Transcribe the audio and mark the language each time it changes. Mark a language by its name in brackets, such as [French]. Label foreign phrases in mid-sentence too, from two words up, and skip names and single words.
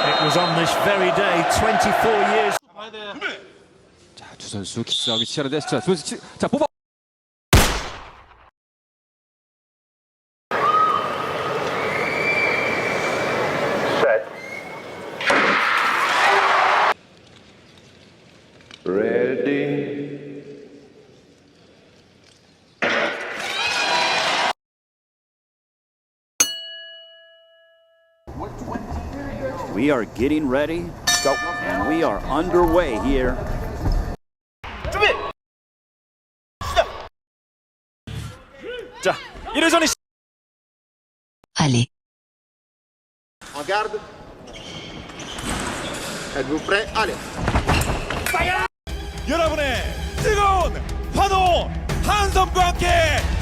[English] was on this very day 24 years. [Korean] 자, 두 선수 키스하기 시작하는데 자, 두 선수 자, 뽑아. [English] Ready. We are getting ready, and we are underway here. [Korean] 자, 1회전이 [French] Allez. En garde. Êtes-vous prêts? Allez. [Korean] 여러분의 뜨거운 환호 한섬과 함께